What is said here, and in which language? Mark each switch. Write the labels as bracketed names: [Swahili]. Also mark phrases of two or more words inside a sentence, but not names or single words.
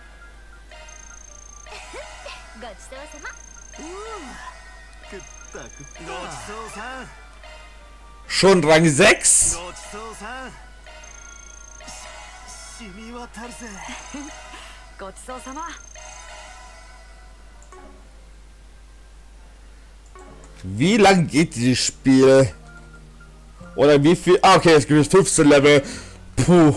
[Japanese] ごちそうさま。食った食った。ごちそうさん。 [German] Schon Rang 6? [Japanese] ごちそうさん。染み渡るぜ。ごちそうさま。 [German] Wie lang geht dieses Spiel? Oder wie viel? Ah, okay, es gibt 15 Level. Puh.